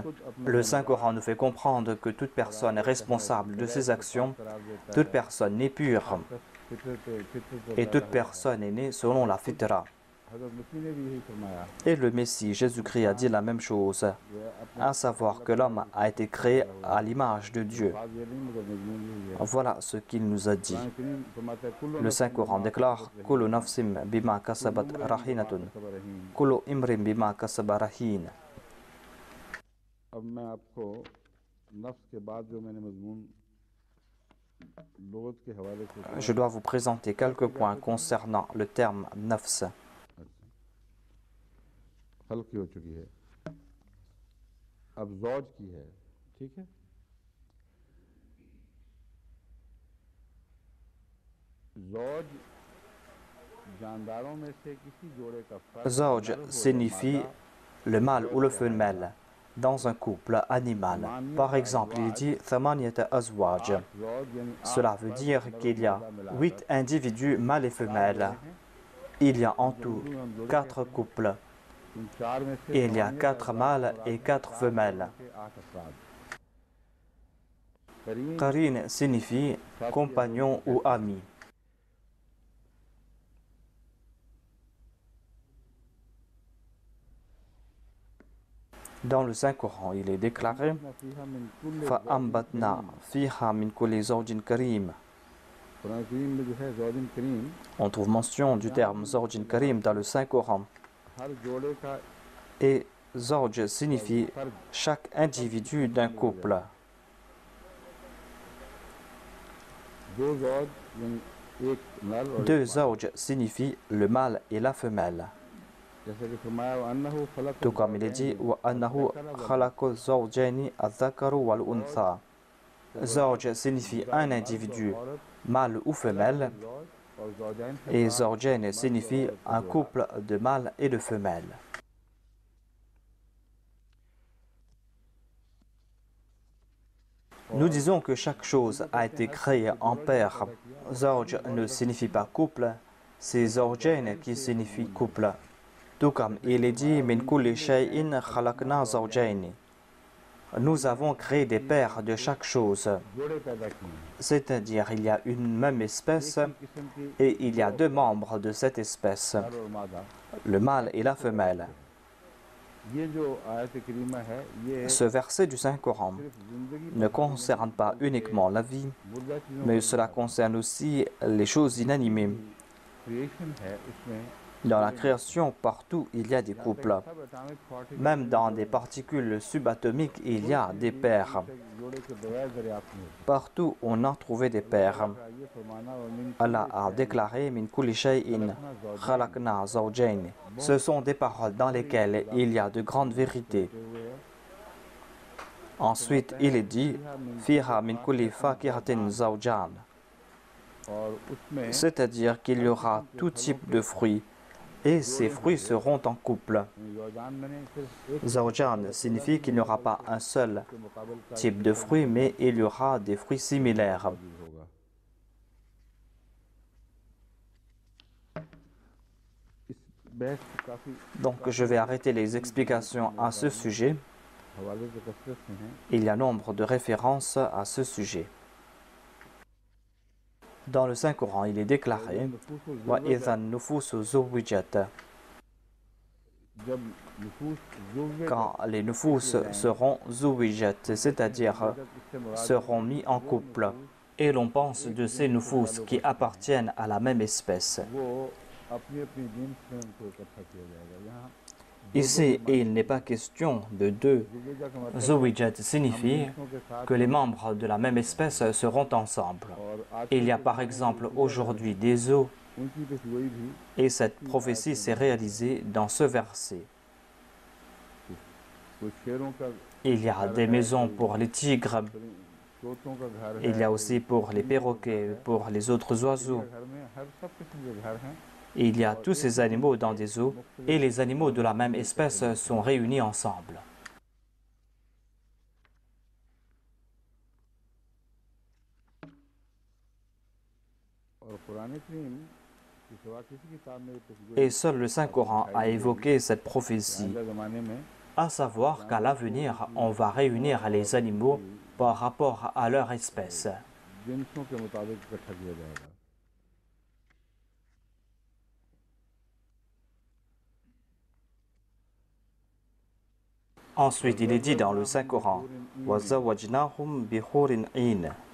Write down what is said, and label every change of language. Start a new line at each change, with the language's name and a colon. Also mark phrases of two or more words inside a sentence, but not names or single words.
French: Le Saint-Coran nous fait comprendre que toute personne est responsable de ses actions, toute personne n'est pure et toute personne est née selon la fitra. Et le Messie, Jésus-Christ, a dit la même chose, à savoir que l'homme a été créé à l'image de Dieu. Voilà ce qu'il nous a dit. Le Saint-Coran déclare «
Arabic: كُلُّ نَفْسٍ بِمَا كَسَبَتْ رَهِينَةٌ كُلُّ امْرِئٍ بِمَا كَسَبَ رَهِينٌ ».
French: Je dois vous présenter quelques points concernant le terme « nafs ».
Urdu: خلق کی ہو چکی ہے، اب زوج کی ہے، ٹھیک ہے. زوج جانداروں میں سے کسی جوڑے کا فرد Zawj نر ہو یا
French: signifie
Urdu: मादा
French: le mâle ou le
Urdu: कहलाएगा।
French: femelle dans un couple animal. Par exemple, il dit
Arabic: ثمانية أزواج.
Urdu: 8 زوج یعنی 8
French: Cela veut
Urdu: फर्द
French: dire
Urdu: नर
French: qu'il
Urdu: और
French: y a
Urdu: مادہ ملا کر
French: 8 individus mâles et 4 femelles.
Urdu: جوڑے ہیں.
French: Il y a en
Urdu: इनको
French: tout
Urdu: اردو میں ہم جوڑے 4 کہتے ہیں.
French: couples.
Urdu: ان 4 میں سے
French: Et il y a
Urdu: ज़मानियत 4 अज़वाज
French: mâles
Urdu: और
French: et
Urdu: आदमी 4
French: 4 femelles.
Urdu: جوڑوں کے 8 افراد۔ قرین
French: Qarin signifie compagnon ou ami. Dans le Saint-Coran, il est déclaré
Arabic: فيها من كل فَأَنْبَتْنَا فِيهَا مِنْ كُلِّ زَوْجٍ كَرِيمٍ.
Urdu: قرآن کریم میں جو ہے
Arabic: زوج كريم
French: On trouve mention du terme
Arabic: زوج كريم
French: dans le Saint-Coran.
Urdu: ہر جوڑے کا
French: Et Zawj signifie
Urdu: फर्द
French: chaque individu d'un couple.
Urdu: دو زوج یعنی ایک نر اور
French: Deux
Urdu: ایک مادہ.
French: Zawj signifie le mâle et la femelle.
Urdu: جیسے کہ فرمایا
Arabic: أنه خلق
French: Tout comme il est dit
Arabic: وَأَنَّهُ خَلَقَ الزَّوْجَيْنِ الذَّكَرُ وَالْأُنْثَى.
French: Zawj signifie un individu, mâle ou femelle,
Urdu: اور زوجین سے
French: et
Urdu: मुराद
French: Zawjain signifie un couple de mâles et de femelles. Nous disons que chaque chose a été créée en paire. Zawj ne signifie pas couple, c'est Zawjain qui signifie couple. Tout comme il est dit
Arabic: من كل شيء خلقنا زوجين.
French: Nous avons créé des paires de chaque chose.
Urdu: جوڑے پیدا کیے ہیں.
French: C'est-à-dire il y a une même espèce
Urdu: ایک ہی قسم کی
French: et il y a deux membres de cette espèce,
Urdu: نر اور مادہ.
French: le mâle et la femelle.
Urdu: یہ جو آیت کریمہ ہے یہ
French: Ce verset du Saint-Coran
Urdu: صرف زندگی
French: ne concerne pas uniquement la vie,
Urdu: مردہ چیزوں
French: mais cela concerne aussi les choses inanimées.
Urdu: کریئیشن ہے اس میں
French: Dans la création, partout, il y a des couples.
English: sub atomic particle
French: Même dans des particules subatomiques, il y a des paires.
Urdu: جوڑے کے بغیر دریافت نہیں ہوتی.
French: Partout, on a trouvé des paires.
Urdu: یہ فرمانا اور من
French: Allah a déclaré
Arabic: من كل شيء خلقنا زوجين.
French: Ce sont des paroles dans lesquelles il y a de grandes vérités. Ensuite, il est dit
Arabic: فيها من كل فاكهة زوجان.
Urdu: اور اس میں
French: C'est-à-dire qu'il y aura tout type de fruits et ces fruits seront en couple.
Urdu: زوجان میں نے صرف ایک
French: Zawjan signifie qu'il n'y aura pas un seul
Urdu: کے مقابلے کا
French: type de fruits, mais il y aura des fruits similaires.
Urdu: ہوگا۔ اس بحث کافی
French: Donc je vais arrêter les explications à ce sujet.
Urdu: حوالے سے کثرت سے ہیں.
French: Il y a nombre de références à ce sujet. Dans le Saint-Coran, il est déclaré
Arabic: وَإِذَا النُّفُوسُ زُوِّجَتْ.
Urdu: جب نفوس زوّجے
French: Quand les nufus seront zuwijat, c'est-à-dire seront mis en couple, et l'on pense de ces nufus qui appartiennent à la même espèce.
Urdu: وہ اپنی اپنی جنس میں ان کو اکٹھا کیا جائے گا. यहाँ
French: Ici, il n'est pas question de deux.
Urdu: زوّجا کا مطلب
French: Zuwijat signifie
Urdu: جنسوں کے ساتھ
French: que les membres de la même espèce seront ensemble.
Urdu: اور آج
French: Il y a par exemple aujourd'hui des eaux,
Urdu: ان کی پیشگوئی بھی
French: et cette prophétie s'est réalisée dans ce verset.
Urdu: کچھ شیروں کا
French: Il y a des maisons pour les tigres,
Urdu: طوطوں کا گھر
French: il y
Urdu: है,
French: a aussi pour les perroquets, pour les autres oiseaux.
Urdu: گھر میں ہر سب قسم کے گھر ہیں.
French: Et il y a tous ces animaux dans des eaux, et les animaux de la même espèce sont réunis ensemble.
Urdu: اور قرآن کریم کی سوا کسی کتاب میں
French: Et seul le Saint-Coran a évoqué cette prophétie,
Urdu: آئندہ زمانے میں
French: à savoir qu'à l'avenir, on va réunir les animaux par rapport à leur espèce.
Urdu: جنسوں کے مطابق اکٹھا کیا جائے گا.
French: Ensuite, il est dit dans le Saint-Coran
Arabic: وَزَوَّجْنَاهُمْ بِحُورٍ عِينٍ.